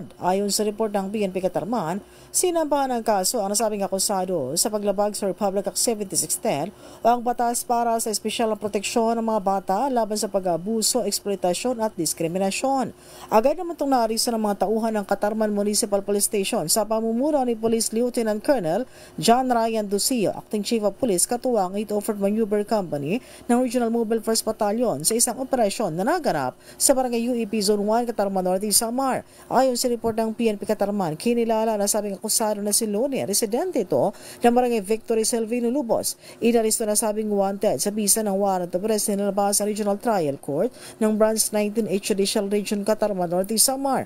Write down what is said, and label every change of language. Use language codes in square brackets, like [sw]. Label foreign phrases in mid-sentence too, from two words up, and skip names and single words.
[tl] Ayon sa report ng PNP Katarman, sinampahan ng kaso ang nasabing akusado sa paglabag sa Republic Act 7610 o ang batas para sa espesyal na proteksyon ng mga bata laban sa pag-aabuso, eksploitasyon at diskriminasyon. Agad naman itong naarisan ng mga tauhan ng Katarman Municipal Police Station sa pamumuno ni Police Lieutenant Colonel John Ryan Ducio, [en] Acting Chief of Police, [tl] katuwang 8 Offered Maneuver Company ng Regional Mobile First Battalion sa isang operasyon na naganap sa Barangay UEP Zone 1, Katarman Norte, Samar. Ayon sa report ng PNP Katarman, kinilala na sabing akusado na si Lone, residente ito ng Barangay Victory Selvino Lubos. Inaristo na sabing wanted sa bisa ng [en] warrant of arrest [tl] na nilabas sa Regional Trial Court ng Branch 19H Judicial Region, Katarman Norte, Samar.